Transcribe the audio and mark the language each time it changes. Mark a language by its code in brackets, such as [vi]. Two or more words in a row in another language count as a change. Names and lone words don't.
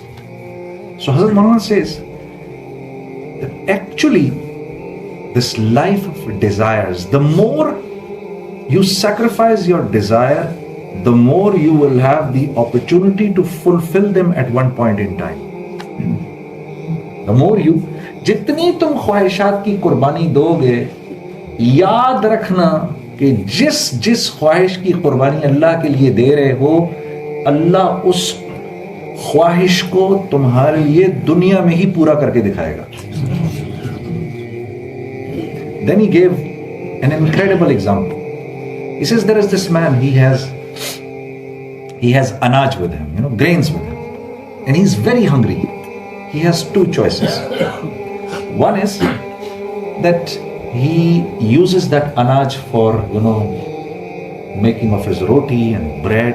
[en] So Hazrat Maulana says that actually this life of desires, the more you sacrifice your desire, the more you will have the opportunity to fulfill them at one point in time. The more you, [ur] جتنی تم خواہشات کی قربانی دوگے, یاد رکھنا کہ جس خواہش کی قربانی اللہ کے لیے دے رہے ہو, اللہ اس خواہش کو تمہارے لیے دنیا میں ہی پورا کر کے دکھائے گا. [en] Then he gave an incredible example. He says there is this man, he has anaj with him, grains with him, and he's very hungry. He has 2 choices. One is that he uses that anaj for making of his roti and bread.